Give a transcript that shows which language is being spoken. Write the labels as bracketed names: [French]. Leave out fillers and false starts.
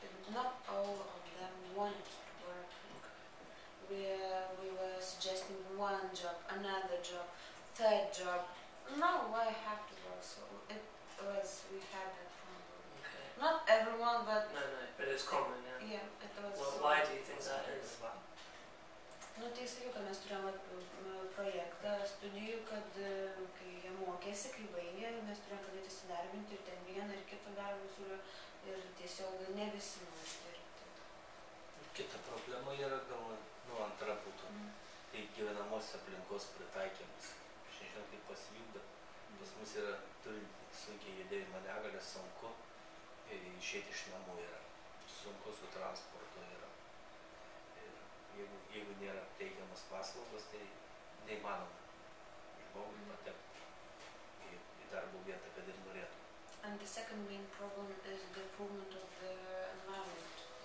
[English] Not all of them wanted to work. We were suggesting one job, another job, third job. No, I have to work. So we had that problem. Okay. Not everyone, but no, but it's common. Yeah, it was. Well, why do you think that is? [Lithuanian] Tai sakiau, kad mes turėjome projektą studijų, kad kai jie mokėsi, kai baigė, mes turėjome pradėti įsidarbinti ir ten vieną ir kitą darbą siūlė ir tiesiog ne visi nori dirbti. Kita problema yra gal antra būtų. Tai gyvenamos aplinkos pritaikymas. Aš nežinau, kaip pas jų, bet pas mus yra turint sunkiai judėjimo negalę, sunku išėti iš namų yra. Sunku su transportu yra. Jeigu nėra teikiamas paslaugos, tai neįmanoma žmogui patekti į darbo vietą, kad ir norėtų. [English] And the second main problem is the improvement of the environment.